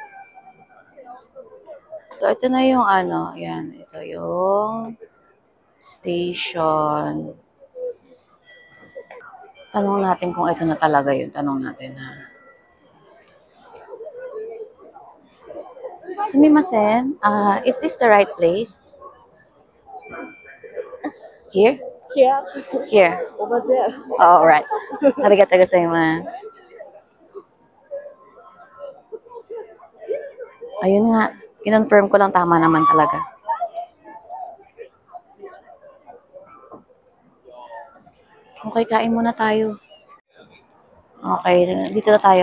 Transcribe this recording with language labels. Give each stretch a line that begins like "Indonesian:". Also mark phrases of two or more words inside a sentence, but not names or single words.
Filipino: So, ito na yung yan. Ito yung station. Tanong natin kung ito na talaga yun. Tanong natin ha.
English: Sumimasen, is this the right place? Here? Here, Here. over there. All right.
Japanese: Arigatou gozaimasu.
Filipino: Ayun nga. Kinonfirm ko lang tama naman talaga. Okay, kain muna tayo. Okay, dito na tayo.